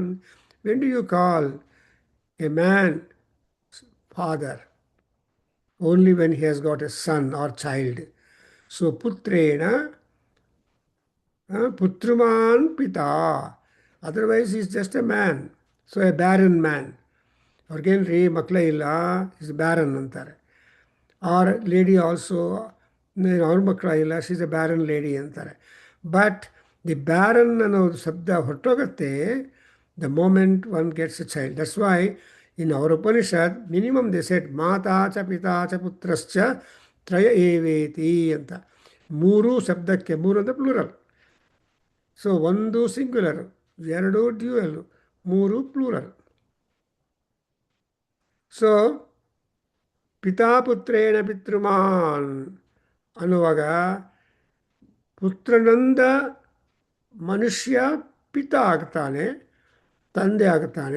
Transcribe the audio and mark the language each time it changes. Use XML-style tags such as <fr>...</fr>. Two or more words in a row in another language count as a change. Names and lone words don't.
<en>When do you call a man father? Only when he has got a son or child.</en> <sa>So पुत्रेण पुत्रुमान् पिता.</sa> <en>Otherwise he is just a man. So a barren man.</en> <kn>ಅವ್ರಿಗೇನ್ರಿ ಮಕ್ಕಳೇ ಇಲ್ಲ,</kn> <en>is barren</en> <kn>ಅಂತಾರೆ.</kn> <en>or lady also,</en> <kn>ಅವ್ರ ಮಕ್ಕಳ ಇಲ್ಲ,</kn> <en>she is a barren lady ಅಂತಾರೆ. but the barren</en> <kn>ಅನ್ನೋ ಶಬ್ದ ಹೊರಟೋಗುತ್ತೆ</kn> <en>the moment one gets a child. that's why in our Upanishad minimum they set</en> <sa>ಮಾತಾ ಚ ಪಿತಾ ಚ ಪುತ್ರಶ್ಚ ತ್ರಯ ಏವೇತಿ</sa> <en>ಅಂತ.</en> <kn>ಮೂರು ಶಬ್ದಕ್ಕೆ, ಮೂರು ಅಂದರೆ ಪ್ಲೂರಲ್. ಸೊ ಒಂದು ಸಿಂಗ್ಯುಲರ್, ಎರಡು ಡ್ಯೂಯಲ್, ಮೂರು ಪ್ಲೂರಲ್. ಸೊ</kn> <sa>ಪಿತಾಪುತ್ರೇಣ ಪಿತೃಮಾನ್</sa> <kn>ಅನ್ನುವಾಗ ಪುತ್ರನಿಂದ ಮನುಷ್ಯ ಪಿತ ಆಗ್ತಾನೆ, ತಂದೆ ಆಗ್ತಾನೆ.</kn>